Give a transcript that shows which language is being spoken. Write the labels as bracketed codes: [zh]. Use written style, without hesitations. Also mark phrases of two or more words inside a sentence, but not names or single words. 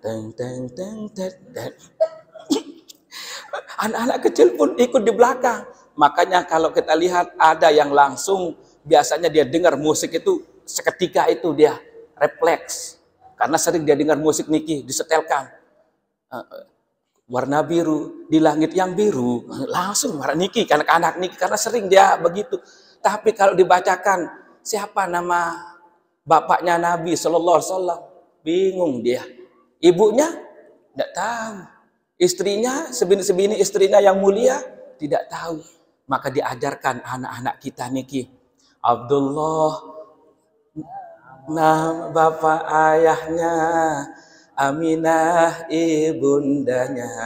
[id] Anak-anak kecil pun ikut di belakang. Makanya kalau kita lihat ada yang langsung, biasanya dia dengar musik itu seketika itu dia refleks. Karena sering dia dengar musik niki disetelkan. Warna biru di langit yang biru, langsung marah niki anak-anak niki karena sering dia begitu. Tapi kalau dibacakan siapa nama bapaknya Nabi [ar] صلى الله عليه وسلم, [id] bingung dia. Ibunya tidak tahu, istrinya sebini istrinya yang mulia tidak tahu. Maka diajarkan anak-anak kita niki Abdullah, nama bapak ayahnya, Aminah ibundanya.